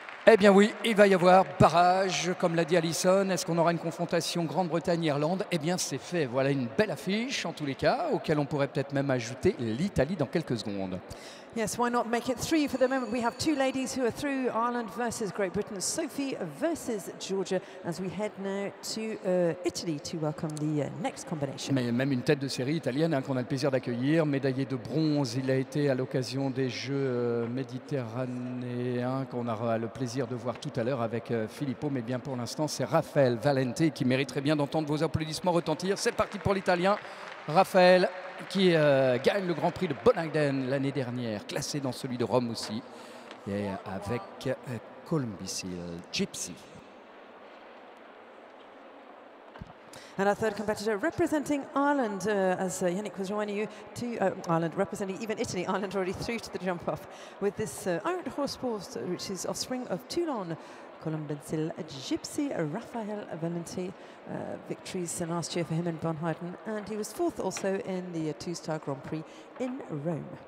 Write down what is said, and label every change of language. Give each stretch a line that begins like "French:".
French: Eh bien oui, il va y avoir barrage, comme l'a dit Alison. Est-ce qu'on aura une confrontation Grande-Bretagne-Irlande? Eh bien c'est fait. Voilà une belle affiche en tous les cas, auquel on pourrait peut-être même ajouter l'Italie dans quelques secondes.
English: Yes, why not make it 3 for the moment? We have 2 ladies who are through, Ireland versus Great Britain, Sophie versus Georgia, as we head now to Italy to welcome the next combination.
French: Mais même une tête de série italienne hein, qu'on a le plaisir d'accueillir, médaillé de bronze, il a été à l'occasion des Jeux méditerranéens qu'on aura le plaisir de voir tout à l'heure avec Filippo, mais bien pour l'instant c'est Raphaël Valente qui mériterait bien d'entendre vos applaudissements retentir. C'est parti pour l'Italien, Raphaël qui gagne le Grand Prix de Bonn l'année dernière, classé dans celui de Rome aussi, et avec Columbisil Gypsy.
English: And our third competitor representing Ireland, as Yannick was reminding you, to Ireland representing even Italy. Ireland already through to the jump off with this Iron Horse Sports, which is offspring of Toulon. Columbisil Gypsy, Raphael Valente, victories last year for him in Bonheiden, and he was 4th also in the 2-star Grand Prix in Rome.